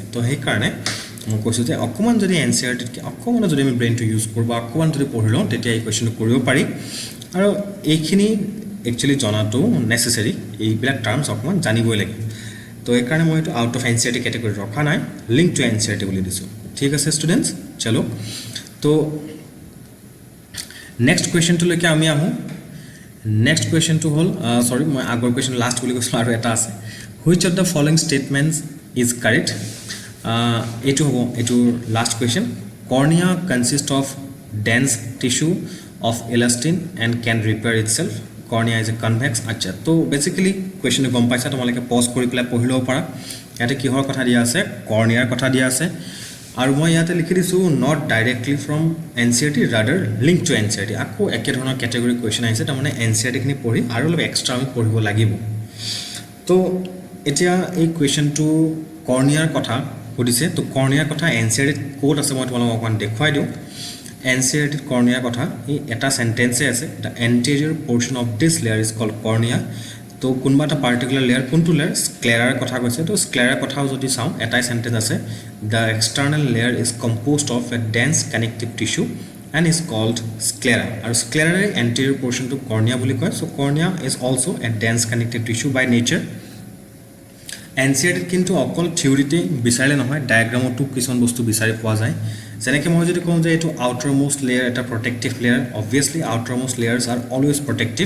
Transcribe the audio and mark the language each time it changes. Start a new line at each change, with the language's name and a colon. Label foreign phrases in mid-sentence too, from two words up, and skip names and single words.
Assamese: তো হেই কাৰণে মই কৈছো যে অকমান যদি এনসিআরটি কে অকমান যদি আমি ব্ৰেইনটো ইউজ কৰব অকমান যদি পঢ়ি লওঁ তেতিয়া এই কোৱেশ্চনটো কৰিব পাৰি, আৰু এইখিনি একচুয়ালি জনাটো নেসেসারি, এইবিলাক টার্মস অকমান জানিবই লাগে। তো এই কাৰণে মই এটো
English: out of NCERT category
Assamese: ৰখা নাই,
English: link to NCERT
Assamese: বুলি দিছো। ঠিক আছে স্টুডেন্টস, চলো তো
English: next question
Assamese: লৈকে আমি আহো।
English: next question
Assamese: হল সৰি মই আগৰ
English: question last
Assamese: বুলি কৈছিলো আৰু এটা আছে,
English: which of the following statements is correct,
Assamese: এটো হ'ব এটো
English: last question. cornea consist of dense tissue of elastin and can repair itself, cornea is a convex.
Assamese: আচ্ছা, তো বেসিক্যালি কুৱেশ্চনটো গম পাইছা, তোমালোকে পজ কৰি পেলাই পঢ়ি ল'ব পাৰা। ইয়াতে কিহৰ কথা দিয়া আছে কৰ্নিয়াৰ কথা দিয়া আছে, আৰু মই ইয়াতে লিখি দিছো
English: not directly from NCERT rather link to NCERT.
Assamese: আকৌ একে ধৰণৰ
English: category question
Assamese: আহিছে, তাৰমানে এনসিআরটি খিনি পঢ়ি আৰু অলপ এক্সট্ৰা আমি পঢ়িব লাগিব। তো এতিয়া এই কুৱেশ্চনটো কৰ্নিয়াৰ কথা সুধিছে, তো কৰ্নিয়াৰ কথা এনসিআরটিত ক'ত আছে মই তোমালোকক অকমান দেখুৱাই দিওঁ। এনসিআরটিত কৰ্নিয়াৰ কথা এই এটা সেন্টেন্সে আছে,
English: the anterior portion of this layer is called cornea.
Assamese: তো কোনবা এটা
English: particular layer
Assamese: কোনটো লেয়াৰ স্ক্লেৰাৰ কথা কৈছে, তো স্ক্লেৰাৰ কথাও যদি চাওঁ এটাই সেন্টেন্স আছে,
English: the external layer is composed of a dense connective tissue and is called sclera,
Assamese: আৰু স্ক্লেৰাৰ
English: anterior portion
Assamese: কৰ্নিয়া বুলি কয়।
English: so cornea is also a dense connective tissue by nature.
Assamese: এনসিআরটিত কিন্তু অকল থিওৰিতে বিচাৰিলে নহয়, ডায়াগ্ৰামতো কিছুমান বস্তু বিচাৰি পোৱা যায়। যেনেকৈ মই যদি কওঁ যে এইটো
English: outer most layer
Assamese: এটা
English: protective layer, obviously outer most layers are always protective.